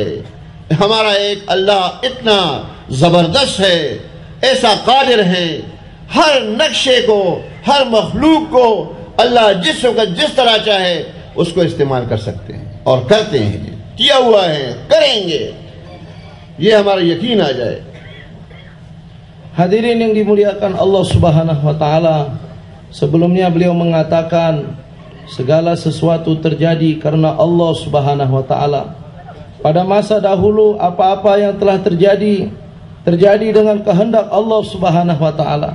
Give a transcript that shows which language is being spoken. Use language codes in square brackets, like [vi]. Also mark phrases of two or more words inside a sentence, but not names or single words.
[hi] हमारा एक अल्लाह इतना ज़बरदस्त है, ऐसा कादिर है, हर नक्शे को, हर मखलूक को अल्लाह जिस वक्त जिस तरह चाहे उसको इस्तेमाल कर सकते हैं और करते हैं, किया हुआ है, करेंगे। ये हमारा यकीन आ जाए। [id] Hadirin yang dimuliakan [ar] الله سبحانه وتعالى, [id] sebelumnya beliau mengatakan segala sesuatu terjadi karena [ar] الله سبحانه وتعالى. [id] Pada masa dahulu apa-apa yang telah terjadi dengan kehendak [ar] الله سبحانه وتعالى.